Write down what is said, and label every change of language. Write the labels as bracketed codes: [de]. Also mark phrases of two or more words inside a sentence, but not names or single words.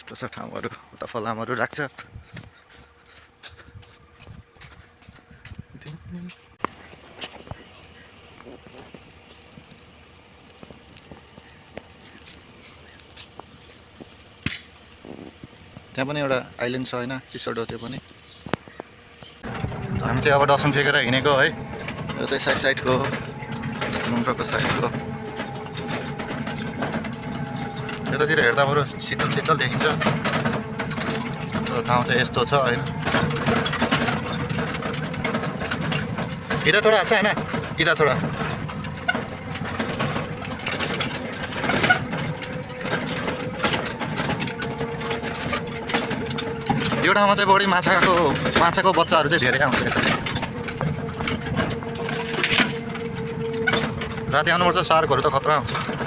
[ne] यस्तो छ ठाउँहरू उता फलामहरू राख्छ। त्यहाँ पनि एउटा आइल्यान्ड छ होइन, रिसोर्ट हो त्यो पनि। हामी चाहिँ अब डसम फेकेर हिँडेको है, यो चाहिँ साइडको समुद्रको साइडको। यतातिर हेर्दा बरु शीतल शीतल देखिन्छ, ठाउँ चाहिँ यस्तो छ होइन। [hi] इधर थोड़ा अच्छा है ना, इधर थोड़ा। [ne] यो ठाउँमा चाहिँ बढी माछाको बच्चाहरू चाहिँ धेरै आउँछ यता। राति आउनुपर्छ, सार्कहरू त खतरा हुन्छ।